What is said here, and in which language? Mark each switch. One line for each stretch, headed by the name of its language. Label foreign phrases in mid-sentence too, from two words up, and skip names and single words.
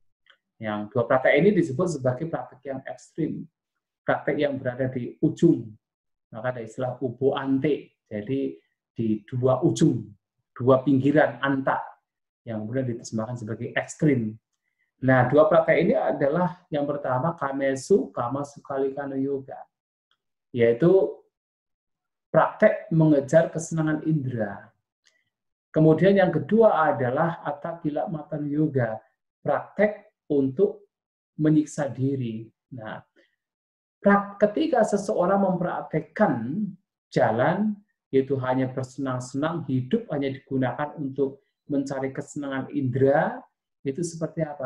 Indonesian: Yang 2 praktek ini disebut sebagai praktek yang ekstrim. praktek yang berada di ujung. Maka ada istilah
Pali: ubo ante,
Indonesian: jadi di dua ujung, dua pinggiran anta, yang kemudian diterjemahkan sebagai ekstrim. Nah, dua praktek ini adalah yang pertama
Pali: kamesu, kama sukalikano yoga,
Indonesian: yaitu praktek mengejar kesenangan indera. Kemudian yang kedua adalah
Pali: atakila matan yoga,
Indonesian: praktek untuk menyiksa diri. Nah, ketika seseorang mempraktekkan jalan, yaitu hanya bersenang-senang, hidup hanya digunakan untuk mencari kesenangan indera, itu seperti apa?